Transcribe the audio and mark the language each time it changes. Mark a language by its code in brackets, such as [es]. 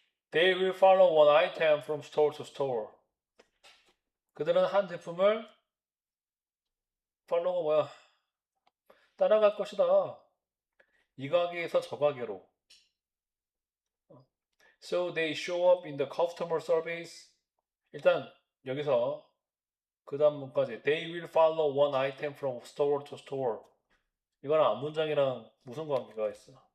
[en] They will follow one item from store to store. [ko] 그들은 한 제품을 follow가 뭐야? 따라갈 것이다. 이 가게에서 저 가게로. [en] So they show up in the customer service. [ko] 일단 여기서 그 다음 문까지 [en] They will follow one item from store to store. [ko] 이거랑 앞문장이랑 무슨 관계가 있어?